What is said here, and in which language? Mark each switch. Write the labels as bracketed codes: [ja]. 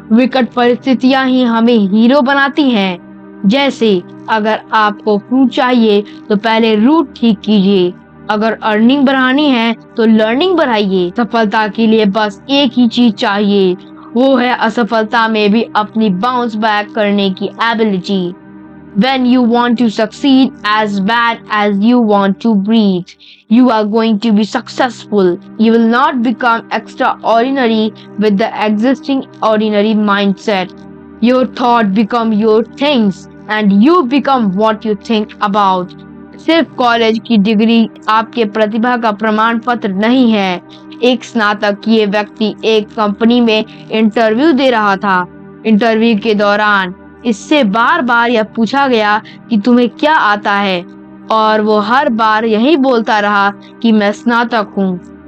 [hi] विकट परिस्थितियां ही हमें हीरो बनाती हैं। जैसे अगर आपको फूड चाहिए तो पहले रूट ठीक कीजिए। अगर अर्निंग बढ़ानी है तो लर्निंग बढ़ाइए। सफलता के लिए बस एक ही चीज चाहिए, वो है असफलता में भी अपनी बाउंस बैक करने की ability. [en] When you want to succeed as bad as you want to breathe, you are going to be successful. You will not become extraordinary with the existing ordinary mindset. Your thought become your things and you become what you think about. [hi] सिर्फ college की degree आपके प्रतिभा का प्रमाण पत्र नहीं है। एक स्नातक किए व्यक्ति एक कंपनी में इंटरव्यू दे रहा था। इंटरव्यू के दौरान इससे बार बार यह पूछा गया कि तुम्हें क्या आता है, और वो हर बार यही बोलता रहा कि मैं स्नातक हूँ।